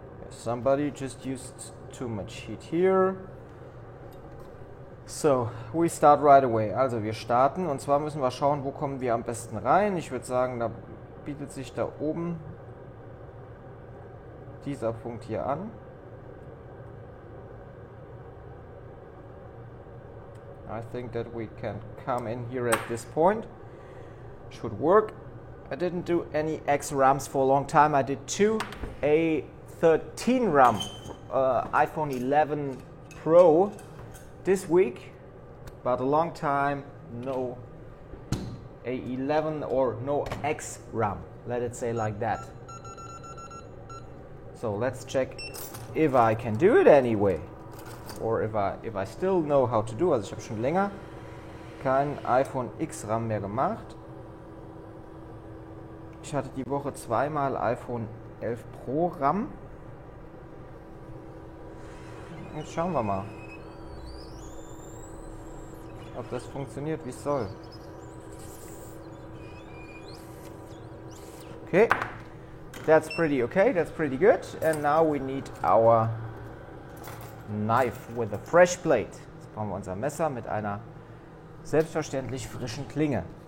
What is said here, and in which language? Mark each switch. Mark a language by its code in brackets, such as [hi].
[en] Somebody just used too much heat here. So, we start right away. [de] Also wir starten, und zwar müssen wir schauen, wo kommen wir am besten rein. Ich würde sagen, da bietet sich da oben dieser Punkt hier an. [en] I think that we can come in here at this point. Should work. I didn't do any X RAMs for a long time. I did two A13 RAM iPhone 11 Pro this week, but a long time no A11 or no X RAM, let it say like that. So let's check if I can do it anyway, or if I still know how to do. [de] Also ich habe schon länger kein iPhone X RAM mehr gemacht. Ich hatte die Woche zweimal iPhone 11 Pro RAM. Jetzt schauen wir mal, ob das funktioniert, wie es soll. [en] Okay, that's pretty okay, that's pretty good. And now we need our knife with a fresh blade. [de] Jetzt brauchen wir unser Messer mit einer selbstverständlich frischen Klinge.